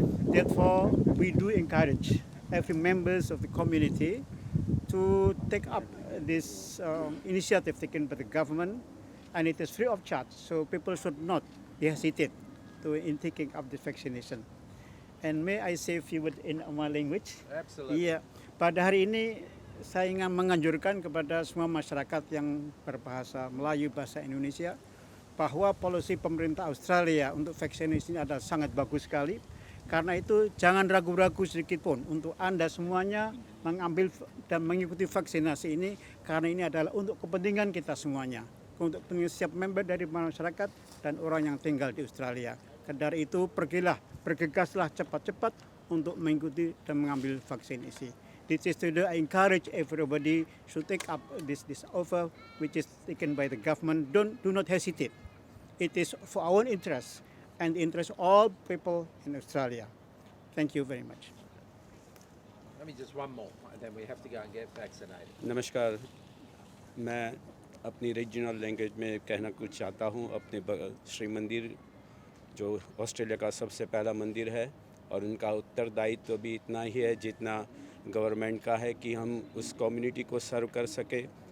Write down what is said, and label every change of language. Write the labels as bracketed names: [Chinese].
[English] Therefore, we do encourage every members of the community to take up this initiative taken by the government, and it is free of charge. So people should not hesitate in taking up the vaccination. And may I say a few words in my language? Absolutely. [Indonesian] Iya, pada hari ini saya ingin menganjurkan kepada semua masyarakat yang berbahasa Melayu, bahasa Indonesia, bahwa polisi pemerintah Australia untuk vaksinasi ini adalah sangat bagus sekali. Karena itu jangan ragu-ragu sedikit pun untuk Anda semuanya mengambil dan mengikuti vaksinasi ini, karena ini adalah untuk kepentingan kita semuanya, untuk kepentingan setiap member dari masyarakat dan orang yang tinggal di Australia. Dari itu bergegaslah cepat-cepat untuk mengikuti dan mengambil vaksin ini. [English] This is to I encourage everybody to take up this offer which is taken by the government. Do not hesitate. It is for our own interest and the interest of all people in Australia. Thank you very much. Let me just one more, and then we have to go and get vaccinated. [Hindi] नमस्कार, मैं अपनी [English] regional language [Hindi] में कहना कुछ चाहता हूँ। अपने श्री मंदिर जो ऑस्ट्रेलिया का सबसे पहला मंदिर है, और उनका उत्तरदायित्व तो भी इतना ही है जितना गवर्नमेंट का है कि हम उस कम्युनिटी को सर्व कर सके।